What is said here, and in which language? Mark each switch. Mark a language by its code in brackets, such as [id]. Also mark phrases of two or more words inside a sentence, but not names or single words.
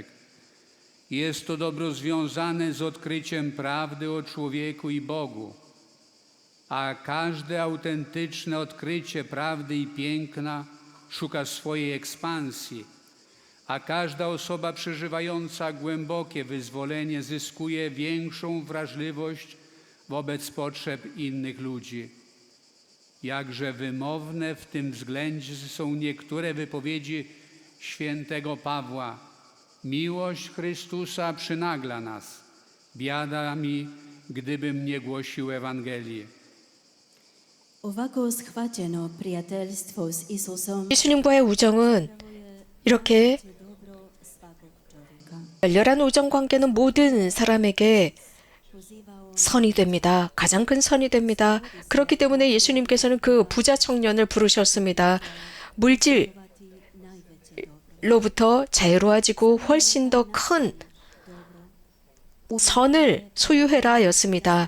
[pl] Jest to dobro związane z odkryciem prawdy o człowieku i Bogu, a każde autentyczne odkrycie prawdy i piękna szuka swojej ekspansji, a każda osoba przeżywająca głębokie wyzwolenie zyskuje większą wrażliwość wobec potrzeb innych ludzi. Jakże wymowne w tym względzie są niektóre wypowiedzi świętego Pawła. Miłość Chrystusa przynagla nas. Biada mi, gdybym nie głosił Ewangelii. [hr] Ovako shvaćeno prijateljstvo s Isusom [ko] 예수님과의 우정은 이렇게 [hr] dobro svakog čovjeka. [ko] 열렬한 우정 관계는 모든 사람에게 선이 됩니다. 가장 큰 선이 됩니다. 그렇기 때문에 예수님께서는 그 부자 청년을 부르셨습니다. 물질로부터 자유로워지고 훨씬 더 큰 선을 소유해라 였습니다.